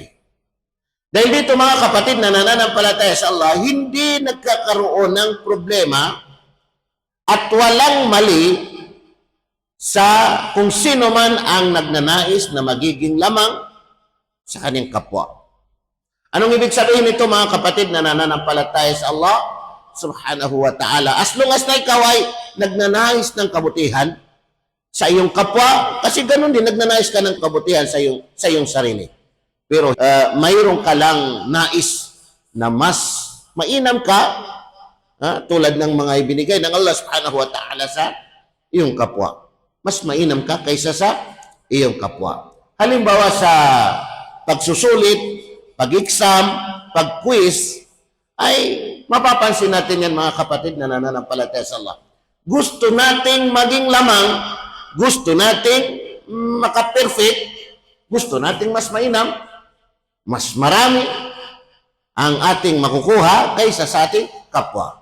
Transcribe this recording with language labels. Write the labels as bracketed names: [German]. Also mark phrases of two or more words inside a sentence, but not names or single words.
[Filipino] Dahil dito, mga kapatid na nananampalataya sa Allah, hindi nagkakaroon ng problema at walang mali sa kung sino man ang nagnanais na magiging lamang sa kanyang kapwa. Anong ibig sabihin nito, mga kapatid na nananampalataya sa Allah [Arabic] سبحانه وتعالى? [English] As long as [Filipino] na ikaw ay nagnanais ng kabutihan sa iyong kapwa, kasi ganun din, nagnanais ka ng kabutihan sa iyong sarili. Pero mayroon ka lang nais na mas mainam ka, tulad ng mga ibinigay ng Allah [Arabic] سبحانه وتعالى [Filipino] sa iyong kapwa. Mas mainam ka kaysa sa iyong kapwa. Halimbawa sa pagsusulit, pag-exam, pag-quiz, ay mapapansin natin yan, mga kapatid na nananampalataya sa Allah. Gusto nating maging lamang, gusto nating maka-perfect, gusto nating mas mainam, mas marami ang ating makukuha kaysa sa ating kapwa.